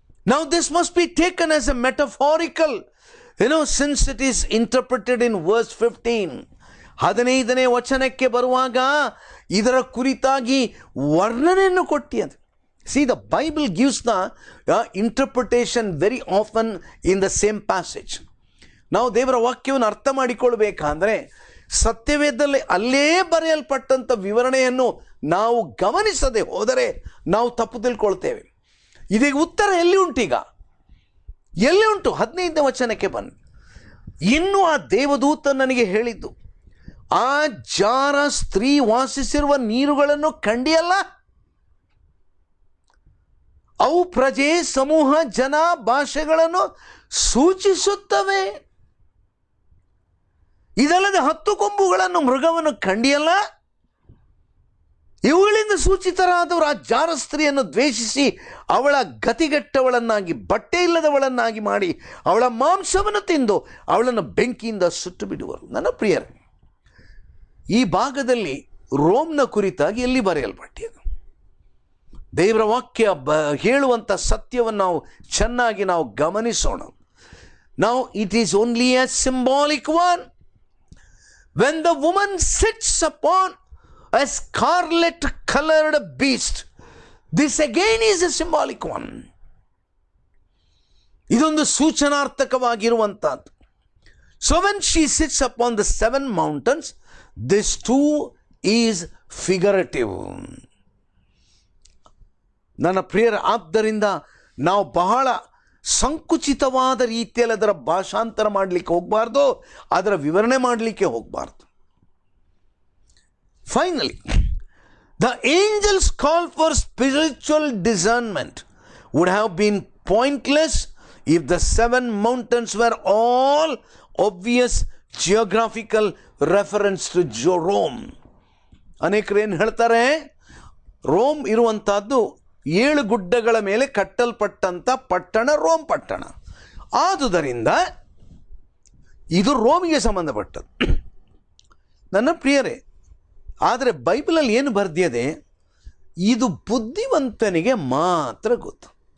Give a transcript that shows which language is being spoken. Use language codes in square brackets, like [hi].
[en] Now this must be taken as a metaphorical, since it is interpreted in verse 15. [kn] 15ನೇ ವಚನಕ್ಕೆ ಬರುವಾಗ ಇದರ ಕುರಿತಾಗಿ ವರ್ಣನೆಯನ್ನು ಕೊಟ್ಟಿದೆ. [en] See, the Bible gives the interpretation very often in the same passage. [kn] ನಾವು ದೇವರ ವಾಕ್ಯವನ್ನು ಅರ್ಥ ಮಾಡಿಕೊಳ್ಬೇಕಾದ್ರೆ ಸತ್ಯವೇದದಲ್ಲಿ ಅಲ್ಲೇ ಬರೆಯಲ್ಪಟ್ಟಂಥ ವಿವರಣೆಯನ್ನು ನಾವು ಗಮನಿಸದೆ ಹೋದರೆ ನಾವು ತಪ್ಪು ತಿಳ್ಕೊಳ್ತೇವೆ. ಇದೀಗ ಉತ್ತರ ಎಲ್ಲಿ ಉಂಟೀಗ? ಎಲ್ಲಿ ಉಂಟು? 15ನೇ ವಚನಕ್ಕೆ ಬನ್ನಿ. ಇನ್ನು ಆ ದೇವದೂತ ನನಗೆ ಹೇಳಿದ್ದು, ಆ ಜಾರ ಸ್ತ್ರೀ ವಾಸಿಸಿರುವ ನೀರುಗಳನ್ನು ಕಂಡಿಯಲ್ಲ? ಅವು ಪ್ರಜೆ, ಸಮೂಹ, ಜನ, ಭಾಷೆಗಳನ್ನು ಸೂಚಿಸುತ್ತವೆ. ಇದಲ್ಲದೆ 10 ಕೊಂಬುಗಳನ್ನು, ಮೃಗವನ್ನು ಕಂಡಿಯಲ್ಲ? ಇವುಗಳಿಂದ ಸೂಚಿತರಾದವರು ಆ ಜಾರ ಸ್ತ್ರೀಯನ್ನು ದ್ವೇಷಿಸಿ ಅವಳ ಗತಿಗೆಟ್ಟವಳನ್ನಾಗಿ, ಬಟ್ಟೆ ಇಲ್ಲದವಳನ್ನಾಗಿ ಮಾಡಿ ಅವಳ ಮಾಂಸವನ್ನು ತಿಂದು ಅವಳನ್ನು ಬೆಂಕಿಯಿಂದ ಸುಟ್ಟು ಬಿಡುವರು. ನನ್ನ ಪ್ರಿಯರೇ, ಈ ಭಾಗದಲ್ಲಿ ರೋಮ್ನ ಕುರಿತಾಗಿ ಎಲ್ಲಿ ಬರೆಯಲ್ಪಟ್ಟಿದೆ? ದೇವರ ವಾಕ್ಯ ಹೇಳುವಂಥ ಸತ್ಯವನ್ನು ನಾವು ಚೆನ್ನಾಗಿ ನಾವು ಗಮನಿಸೋಣ. [en] Now it is only a symbolic one. When the woman sits upon a scarlet colored beast, this again is a symbolic one. [kn] ಇದೊಂದು ಸೂಚನಾರ್ಥಕವಾಗಿರುವಂಥದ್ದು. [en] So when she sits upon the 7 mountains, this too is figurative. [kn] ನನ್ನ ಪ್ರಿಯರ, ಆದ್ದರಿಂದ ನಾವು ಬಹಳ ಸಂಕುಚಿತವಾದ ರೀತಿಯಲ್ಲಿ ಅದರ ಭಾಷಾಂತರ ಮಾಡಲಿಕ್ಕೆ ಹೋಗಬಾರ್ದು, ಅದರ ವಿವರಣೆ ಮಾಡಲಿಕ್ಕೆ ಹೋಗಬಾರ್ದು. [en] Finally, the angels' call for spiritual discernment would have been pointless if the 7 mountains were all obvious geographical reference to Rome. [kn] ಅನೇಕರು ಏನು ಹೇಳ್ತಾರೆ? ರೋಮ್ ಇರುವಂತಹದ್ದು 7 ಗುಡ್ಡಗಳ ಮೇಲೆ ಕಟ್ಟಲ್ಪಟ್ಟಂಥ ಪಟ್ಟಣ ರೋಮ್ ಪಟ್ಟಣ. ಆದುದರಿಂದ ಇದು ರೋಮಿಗೆ ಸಂಬಂಧಪಟ್ಟದ್ದು. ನನ್ನ ಪ್ರಿಯರೇ, ಆದರೆ ಬೈಬಲಲ್ಲಿ ಏನು ಬರೆದಿದೆ, ಇದು ಬುದ್ಧಿವಂತನಿಗೆ ಮಾತ್ರ ಗೊತ್ತು.